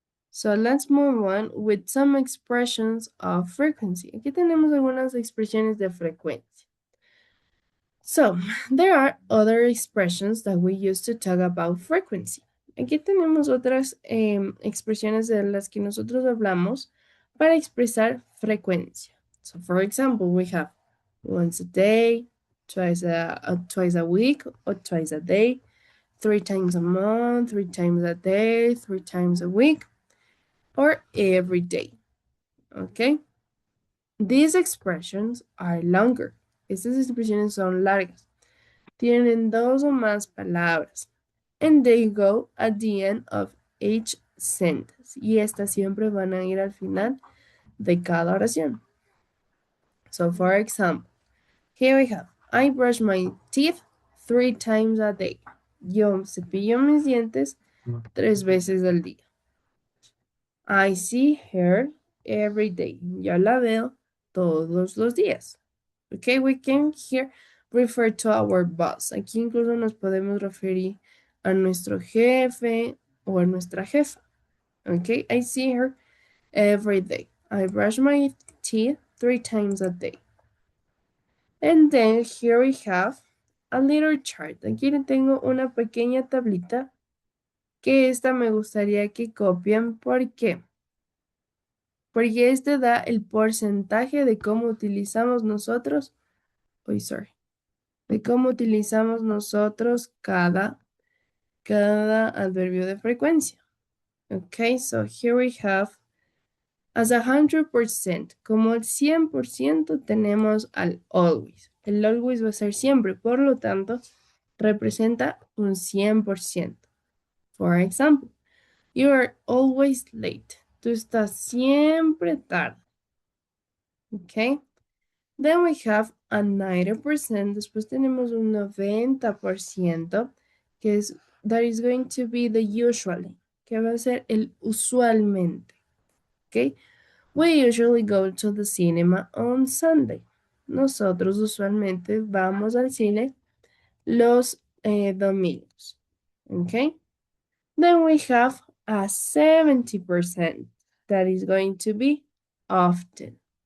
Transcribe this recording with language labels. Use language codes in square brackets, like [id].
[en] So let's move on with some expressions of frequency. [es] Aquí tenemos algunas expresiones de frecuencia. [en] So, there are other expressions that we use to talk about frequency. [es] Aquí tenemos otras expresiones de las que nosotros hablamos para expresar frecuencia. [en] So, for example, we have once a day, twice a week, or twice a day, 3 times a month, 3 times a day, 3 times a week, or every day. Okay? These expressions are longer. [es] Estas expresiones son largas. Tienen 2 o más palabras. [en] And they go at the end of each sentence. [es] Y estas siempre van a ir al final de cada oración. [en] So, for example, here we have, I brush my teeth 3 times a day. [es] Yo cepillo mis dientes 3 veces al día. [en] I see her every day. [es] Yo la veo todos los días. [en] Okay, we can here refer to our boss. [es] Aquí incluso nos podemos referir a nuestro jefe o a nuestra jefa. [en] Okay, I see her every day. I brush my teeth 3 times a day. And then here we have a little chart. [es] Aquí le tengo una pequeña tablita que esta me gustaría que copien. ¿Por qué? Porque este da el porcentaje de cómo utilizamos nosotros, de cómo utilizamos nosotros cada adverbio de frecuencia. [en] Okay, so here we have as 100%, [es] como el 100% tenemos al [en] always. [es] El always va a ser siempre, por lo tanto, representa un 100%. [en] For example, you are always late. [es] Tú estás siempre tarde. Okay. [en] Then we have a 90%. [es] Después tenemos un 90%, que es, [en] that is going to be the usually, [es] que va a ser el usualmente. [en] Okay. We usually go to the cinema on Sunday. [es] Nosotros usualmente vamos al cine los domingos. [en] Okay. Then we have a 70%, that is going to be often.